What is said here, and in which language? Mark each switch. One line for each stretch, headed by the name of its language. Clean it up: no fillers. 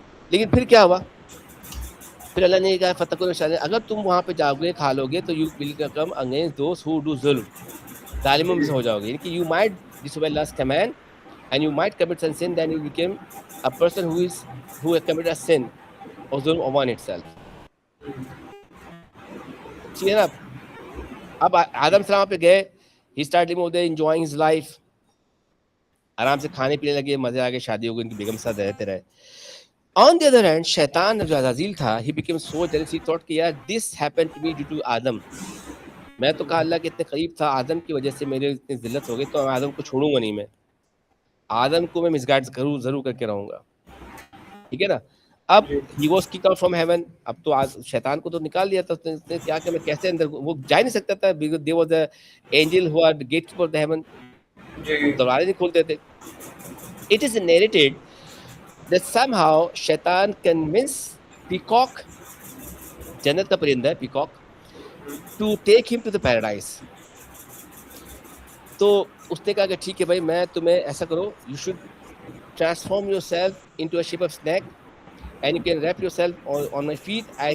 Urdu: لیکن پھر کیا ہوا, پھر اللہ نے کہا
Arabic: فتقوا النار,
Urdu: اگر تم وہاں پہ جاؤ گے, کھا لو گے, تو
English: you will come against those who do
Urdu: ظلم, ظالموں میں سے ہو جاؤ گے. یعنی کہ
English: You might disobey Allah's command and you might commit some sin, then you become a person who has committed a sin or zulm upon itself.
Urdu: ٹھیک ہے نا. اب آدم السلام پہ گئے,
English: he started living there, enjoying his life,
Urdu: آرام سے کھانے پینے لگے, مزے آ گئے, شادی ہو گئی, ان کی بیگم ساتھ رہتے رہے.
English: On the other hand,
Urdu: شیطان جو عزازیل تھا,
English: he became so jealous, he thought
Urdu: کہ یار
English: this happened to me due to Adam.
Urdu: میں تو کہا اللہ کے اتنے قریب تھا, آدم کی وجہ سے میرے اتنی ذلت ہو گئی, تو میں آدم کو چھوڑوں گا نہیں, میں آدم کو میں مس گائڈ ضرور کر کے رہوں گا. ٹھیک ہے نا. اب
English: he was kicked out from heaven,
Urdu: اب تو شیطان کو تو نکال دیا تھا, اس نے کیا کہ میں کیسے اندر, وہ جا نہیں سکتا تھا,
English: because there was a angel who are the gatekeeper of the heaven,
Urdu: دروازے نہیں کھولتے تھے.
English: It is narrated that somehow Shaitan convinced peacock,
Urdu: جنت کا پرندہ ہے
English: peacock, to take him to the paradise.
Urdu: تو اس نے کہا کہ ٹھیک ہے بھائی, میں تمہیں ایسا کرو,
English: you should transform yourself into a shape of snake and you can wrap yourself on my feet.